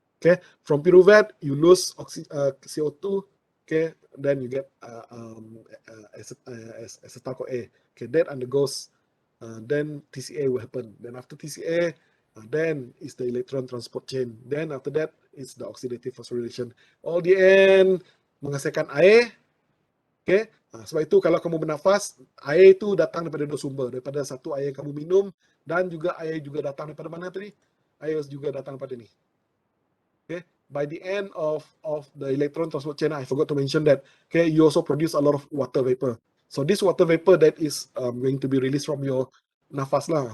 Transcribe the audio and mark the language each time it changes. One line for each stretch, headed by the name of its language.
English: Okay, from pyruvate you lose CO2. Okay, then you get acetyl-CoA. Okay, that undergoes, then TCA will happen. Then after TCA, then is the electron transport chain. Then after that is the oxidative phosphorylation. All the end
Malay: menghasilkan air. Okay, sebab itu kalau kamu bernafas, air itu datang daripada dua sumber, daripada satu air yang kamu minum, dan juga air juga datang daripada mana tadi? Air juga datang daripada ni.
English: Okay, by the end of the electron transport chain, I forgot to mention that. Okay, you also produce a lot of water vapor. So this water vapor that is going to be released from your
Malay: nafas lah.